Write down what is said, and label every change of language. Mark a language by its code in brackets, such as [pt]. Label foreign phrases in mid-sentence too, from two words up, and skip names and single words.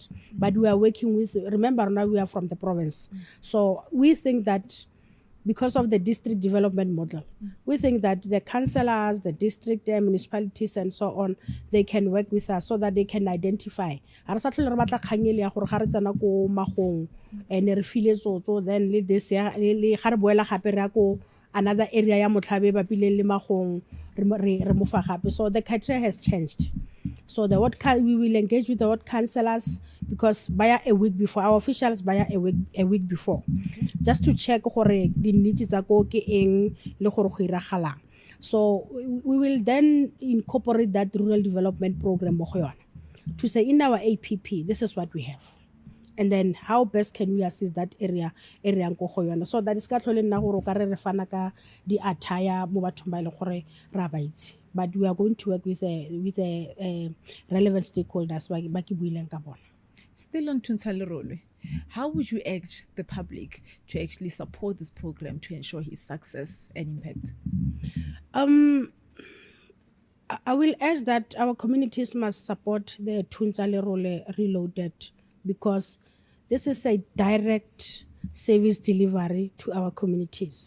[en] But we are working with, remember now we are from the province, so we think that because of the district development model, we think that the councillors, the district, the municipalities, and so on, they can work with us so that they can identify. Then this year, another area [tn] ya Motlhabe ba pile le Magong re mo fa gape. [en] So the criteria has changed. So we will engage with the ward councillors, because by a week before, our officials by a week before, just to check [tn] gore di needs tsa ko ke eng le gore go iragalang. [en] So we will then incorporate that rural development program [tn] mo go yona [en] to say in our APP this is what we have, and then how best can we assist that area [tn] go go yona, [en] so that is [tn] ka tlhole nna gore ka re fana ka di attire mo bathong ba ile gore ra ba itse. [en] But we are going to work with the relevant stakeholders [tn] ba ke buileng ka bona. [en] Still on Tunzalerole, how would you urge the public to actually support this program to ensure its success and impact? I will urge that our communities must support the Tunzalerole Reloaded, because this is a direct service delivery to our communities.